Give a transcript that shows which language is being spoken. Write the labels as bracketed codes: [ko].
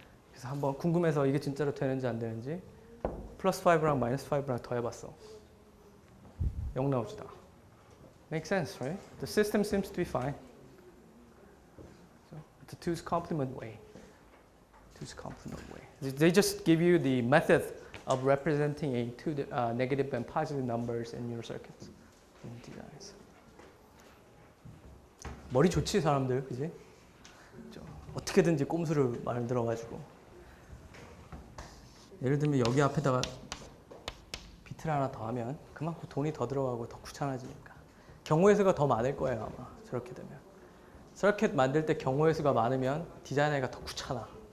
[ko] 그래서 한번 궁금해서 이게 진짜로 되는지 안 되는지 플러스 5랑 마이너스 5랑 더해봤어. [en] 0 [ko] 나오지다. [en] Makes sense, right? The system seems to be fine. So it's a 2's complement way. 2's complement way. They just give you the method of representing a negative and positive numbers in your circuits in designs. [ko] 머리 좋지 사람들, 그지? 어떻게든지 꼼수를 만들어가지고. 예를 들면 여기 앞에다가 비트를 하나 더 하면 그만큼 돈이 더 들어가고 더 귀찮아지니까. 경우의 수가 더 많을 거예요 아마 저렇게 되면. 서킷 만들 때 경우의 수가 많으면 디자이너가 더 귀찮아.